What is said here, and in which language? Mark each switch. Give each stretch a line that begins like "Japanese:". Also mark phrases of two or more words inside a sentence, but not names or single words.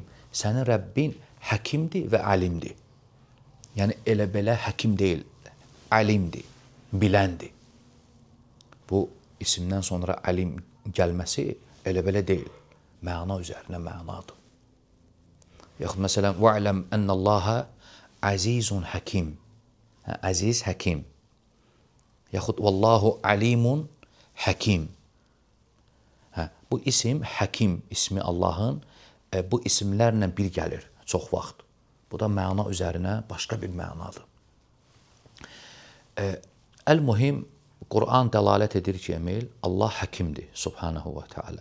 Azerbaijani: Sənin Rəbbin həkimdir və alimdir. Yəni, elə-belə həkim deyil, alimdir, biləndir. Bu isimdən sonra alim gəlməsi elə-belə deyil. Məna üzərinə mənadır. Yaxud məsələn,
Arabic: وَعْلَمْ أَنَّ اللّٰهَ عَزِيزٌ حَكِيمٌ.
Azerbaijani: Əziz, həkim.
Arabic: Yaxud والله عليم حكيم.
Azerbaijani: Bu isim, həkim ismi Allahın bu isimlərlə bir gəlir çox vaxt. Bu da məna üzərinə başqa bir mənadır. Əl-Muhim, Quran dəlalət edir ki, Emil, Allah həkimdir,
Arabic: سبحانه وتعالى.